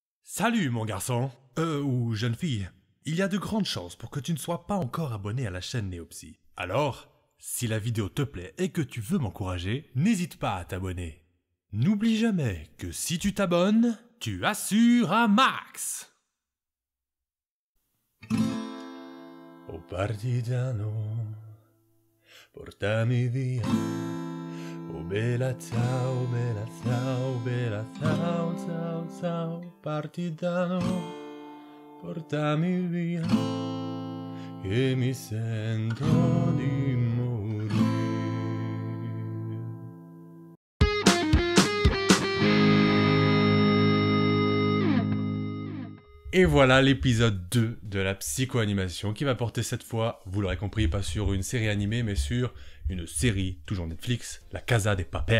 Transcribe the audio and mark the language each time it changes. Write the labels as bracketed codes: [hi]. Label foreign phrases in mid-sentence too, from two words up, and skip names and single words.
[fr] Salut mon garçon, ou jeune fille. Il y a de grandes chances pour que tu ne sois pas encore abonné à la chaîne Néopsy. Alors, si la vidéo te plaît et que tu veux m'encourager, n'hésite pas à t'abonner. N'oublie jamais que si tu t'abonnes, tu assures un max. [it] Oh partigiano, portami via. Oh bella ciao, bella ciao, bella ciao, ciao, ciao, partigiano, portami via, che mi sento di morire. [fr] Et voilà l'épisode 2 de la psychoanimation qui va porter cette fois, vous l'aurez compris, pas sur une série animée, mais sur une série, toujours Netflix, La Casa de Papel.